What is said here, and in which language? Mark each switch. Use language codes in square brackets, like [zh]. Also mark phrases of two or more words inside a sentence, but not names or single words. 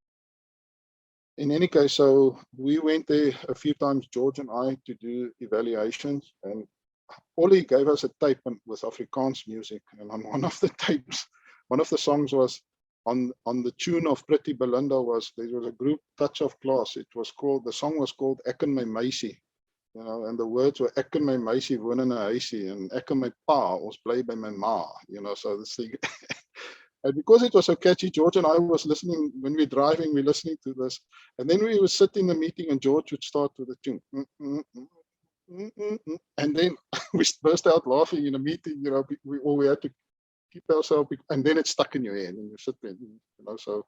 [en] In any case, so we went there a few times, George and I, to do evaluations, and Ollie gave us a tape with Afrikaans music, and on one of the tapes, one of the songs was on the tune of Pretty Belinda. There was a group, Touch of Class. The song was called Ek en my meisie, and the words were [af] Ek en my meisie woon in 'n huisie, [en] and [af] Ek en my pa, ons bly by my ma, [en] so this thing. And because it was so catchy, George and I was listening, when we're driving, we're listening to this. And then we would sit in the meeting and George would start with the tune. And then we burst out laughing in a meeting, we had to keep ourselves, and then it's stuck in your head and you sit there, so.